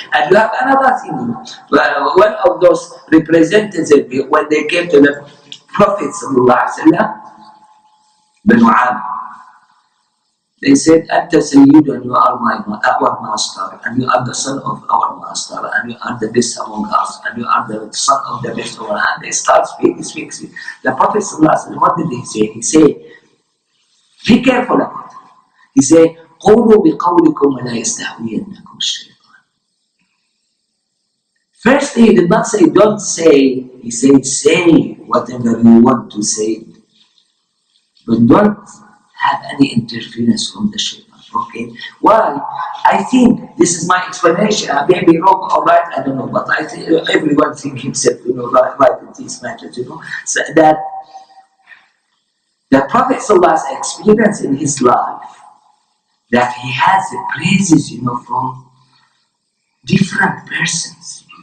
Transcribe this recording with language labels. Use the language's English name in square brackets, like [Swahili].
[English] And you have another thing, one of those representatives when they came to the Prophet sallallahu alaihi wasallam, Banu Amr, they said, [Arabic] Anta Sayyidun, [English] you are our master, and you are the son of our master, and you are the best among us, and you are the son of the best among us. And they start speaking. The Prophet sallallahu alaihi wasallam, what did he say? He said, be careful about it. He said, [Arabic] قولوا بقولكم ولا يستهوينكم الشيطان. [English] First, he did not say, don't say. He said, say whatever you want to say, but don't have any interference from the shaitan. Okay? Why? I think this is my explanation. I may be wrong or right, I don't know, but I think everyone thinks himself, right in these matters, So that the Prophet ﷺ experienced in his life that he has the praises, from different persons.